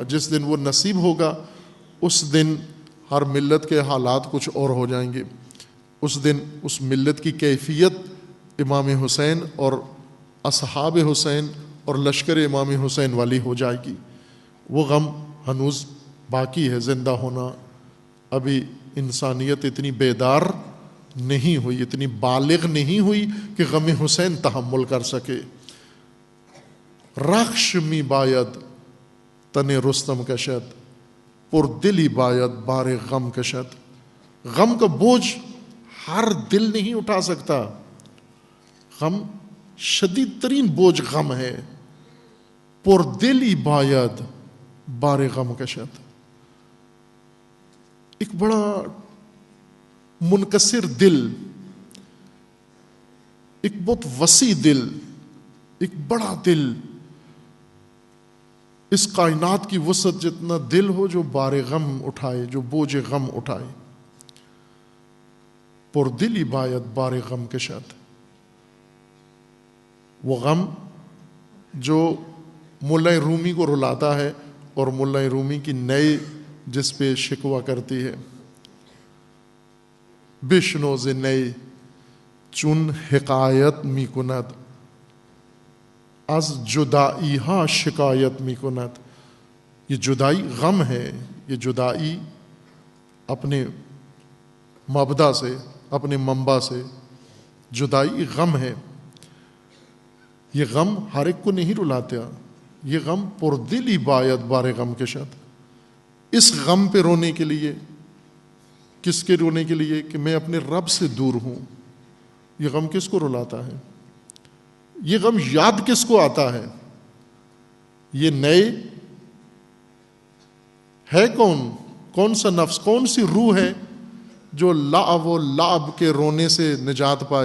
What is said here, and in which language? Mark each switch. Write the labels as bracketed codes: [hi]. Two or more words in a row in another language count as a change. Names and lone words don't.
[ur] جس دن وہ نصیب ہوگا اس دن ہر ملت کے حالات کچھ اور ہو جائیں گے، اس دن اس ملت کی کیفیت امام حسین اور اصحاب حسین اور لشکر امام حسین والی ہو جائے گی۔ وہ غم ہنوز باقی ہے زندہ ہونا، ابھی انسانیت اتنی بیدار نہیں ہوئی، اتنی بالغ نہیں ہوئی کہ غم حسین تحمل کر سکے۔ [fa] رخش می باید تن رستم کشد، پر دلی باید بار غم کشد۔ [ur] غم کا بوجھ ہر دل نہیں اٹھا سکتا، غم شدید ترین بوجھ غم ہے۔ [fa] پر دلی باید بار غم کشد، [ur] ایک بڑا منکسر دل، ایک بہت وسیع دل، ایک بڑا دل، اس کائنات کی وسعت جتنا دل ہو جو بار غم اٹھائے، جو بوجھ غم اٹھائے۔ [fa] پر دلی باید بار غم کشد، [ur] وہ غم جو ملا رومی کو رلاتا ہے اور ملا رومی کی نئے جس پہ شکوہ کرتی ہے۔ [fa] بشنو ز نئے چون حکایت می کند، از جدائی ہا شکایت می کند۔ [ur] یہ جدائی غم ہے، یہ جدائی اپنے مبدا سے، اپنے منبع سے جدائی غم ہے۔ یہ غم ہر ایک کو نہیں رلاتا، یہ غم [fa] پردلی باید بار غم کشد۔ [ur] اس غم پہ رونے کے لیے، کس کے رونے کے لیے؟ کہ میں اپنے رب سے دور ہوں۔ یہ غم کس کو رلاتا ہے؟ یہ غم یاد کس کو آتا ہے؟ یہ نئے ہے کون سا نفس، کون سی روح ہے جو لعب و لعب کے رونے سے نجات پائے؟